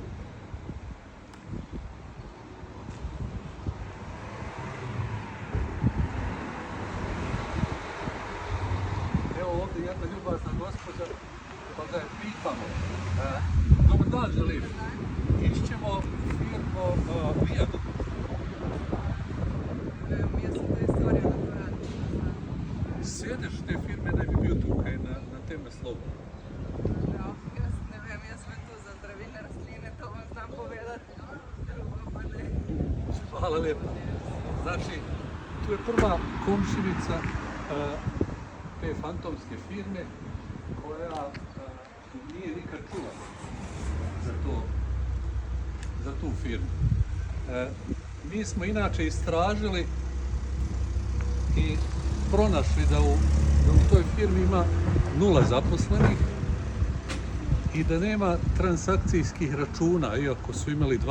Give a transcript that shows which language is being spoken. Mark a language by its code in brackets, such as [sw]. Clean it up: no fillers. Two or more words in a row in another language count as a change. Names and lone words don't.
[hr] Evo ovdje jedna ljubazna gospođa, pa da je pitamo. Dobar dan, želim. Išćemo firmu Viadukt. Sjediš te firme, da bi bil tukaj na tem naslovu? [sl] Ja, jaz ne vem, jaz sem tu za zdravilne rastline, to vam znam povedati, drugo pa ne. [hr] Hvala lijepa. Znači, tu je prva komšinica te fantomske firme koja nije nikad čula za tu firmu. Mi smo inače istražili i pronašli da u toj firmi ima 0 zaposlenih i da nema transakcijskih računa, iako su imali 2.